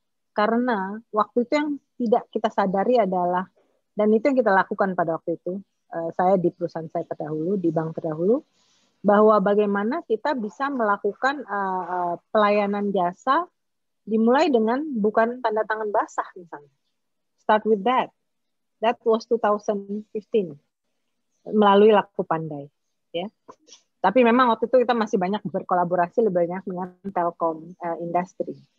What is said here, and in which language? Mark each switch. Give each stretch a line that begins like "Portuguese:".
Indonesian: Karena waktu itu yang tidak kita sadari adalah, dan itu yang kita lakukan pada waktu itu, saya di perusahaan saya terdahulu, di bank terdahulu, bahwa bagaimana kita bisa melakukan pelayanan jasa dimulai dengan bukan tanda tangan basah misalnya.
English: Start with that. That was 2015
Indonesian: melalui
English: Laku Pandai.
Indonesian: Ya. Tapi memang waktu itu kita masih banyak berkolaborasi lebih banyak dengan Telkom industry.